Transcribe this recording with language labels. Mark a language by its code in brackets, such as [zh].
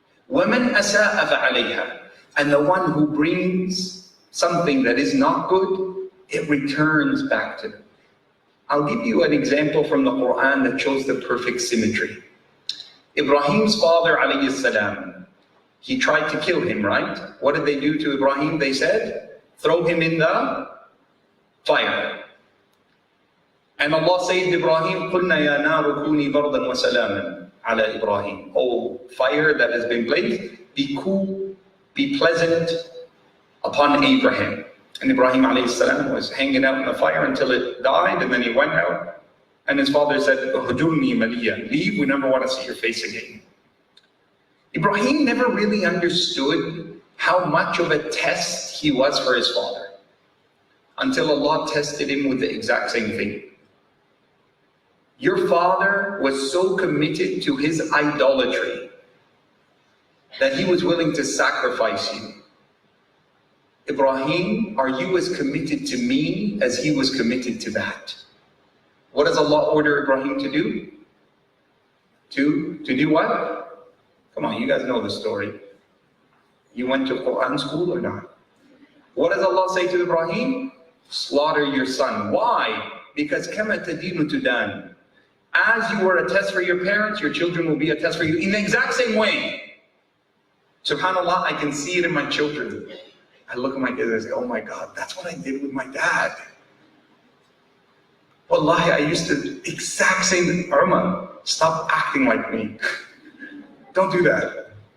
[ar] وَمَنْ أَسَاءَ فَعَلَيْهَا, [en] and the one who brings something that is not good, it returns back to them. I'll give you an example from the Quran that shows the perfect symmetry. Ibrahim's father, alayhi salam, he tried to kill him, right? What did they do to Ibrahim? They said, "Throw him in the fire." And Allah saved Ibrahim, [ar] قُلْنَا يَا نَارُ كُونِي بَرْدًا وَسَلَامًا عَلَى إِبْرَاهِيمَ. [en] Oh, fire that has been blazed, be cool, be pleasant upon Abraham. And Ibrahim alayhi salam was hanging out in the fire until it died, and then he went out. And his father said, [ar] "Hujurni maliya, [en] leave, we never want to see your face again." Ibrahim never really understood how much of a test he was for his father, until Allah tested him with the exact same thing. Your father was so committed to his idolatry that he was willing to sacrifice you. Ibrahim, are you as committed to me as he was committed to that? What does Allah order Ibrahim to do? To do what? Come on, you guys know the story. You went to Quran school or not? What does Allah say to Ibrahim? Slaughter your son. Why? Because [ar] كَمَا تَدِينُ تُدَانُ. [en] As you were a test for your parents, your children will be a test for you in the exact same way. SubhanAllah, I can see it in my children. I look at my kids and I say, "Oh my God, that's what I did with my dad." Wallahi, I used to exact same. Irma, stop acting like me. Don't do that.